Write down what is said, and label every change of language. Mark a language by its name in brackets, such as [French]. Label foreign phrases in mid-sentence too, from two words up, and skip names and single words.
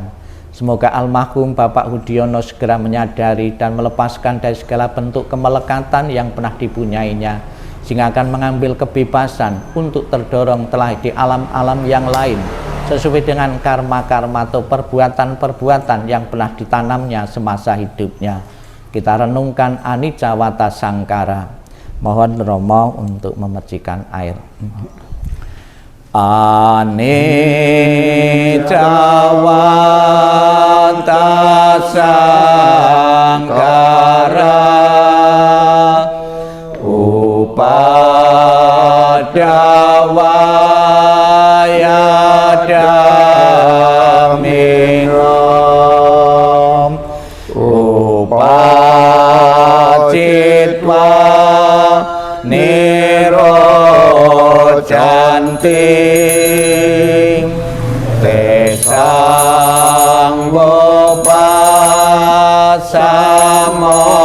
[Indonesian] Semoga almarhum Bapak Hudiono segera menyadari dan melepaskan dari segala bentuk kemelekatan yang pernah dipunyainya, sehingga akan mengambil kebebasan untuk terdorong telah di alam-alam yang lain, sesuai dengan karma-karma atau perbuatan-perbuatan yang pernah ditanamnya semasa hidupnya. Kita renungkan [Pali] anicca wata sangkara. [Indonesian] Mohon Romo untuk memercikan air. [Pali] Anicca wata sangkara upadawaya damingom upacitwa nirojanti tesang wopasamo